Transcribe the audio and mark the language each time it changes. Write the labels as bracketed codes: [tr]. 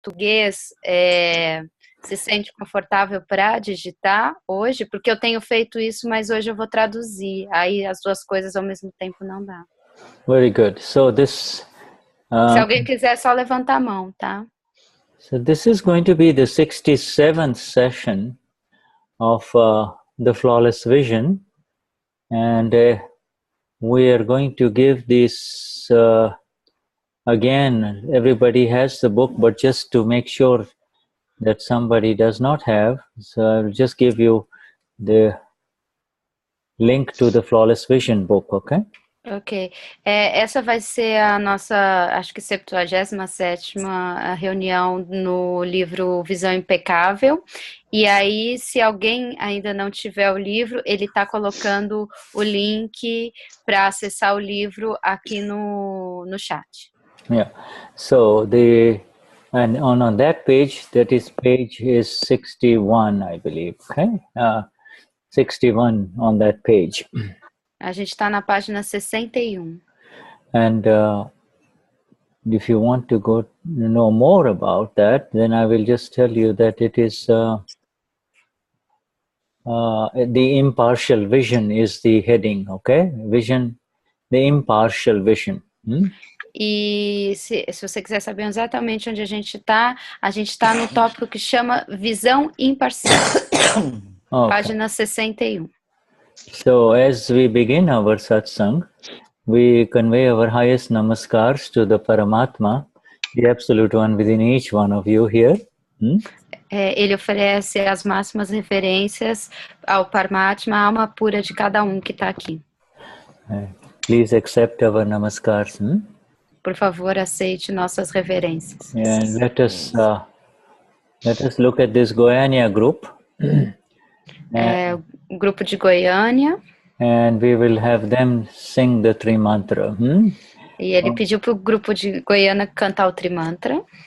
[pt] português se sente confortável para digitar hoje? Porque eu tenho feito isso, mas hoje eu vou traduzir. Aí as duas coisas ao mesmo tempo não dá. [en] Very good. So this... [pt] Se alguém quiser, é só levantar a mão, tá? [en] So this is going to be the 67th session of the Flawless Vision. And we are going to give this... again, everybody has the book, but just to make sure that somebody does not have, so I'll just give you the link to the Flawless Vision book, okay? Ok. [pt] Essa vai ser a nossa, acho que 77ª reunião no livro Visão Impecável. E aí, se alguém ainda não tiver o livro, ele está colocando o link para acessar o livro aqui no chat. [en] Yeah. So and on that page, page is 61, I believe, okay? 61 on that page. [pt] A gente está na página 61. [en] And if you want to go know more about that, then I will just tell you that it is the Impartial Vision is the heading, okay? Vision, the Impartial Vision. [pt] E se você quiser saber exatamente onde a gente está no tópico que chama Visão Imparcial. [en] Okay. [pt] Página 61. [en] So as we begin our satsang, we convey our highest namaskars to the Paramatma, the Absolute One within each one of you here. [pt] Ele oferece as máximas referências ao Paramatma, a alma pura de cada que está aqui. [en] Please accept our namaskars. [pt] Por favor, aceite nossas reverências. [en] And let us look at this Goiânia group. [pt] O grupo de Goiânia. [en] And we will have them sing the Trimantra. [pt] E ele pediu para o grupo de Goiânia cantar o Trimantra.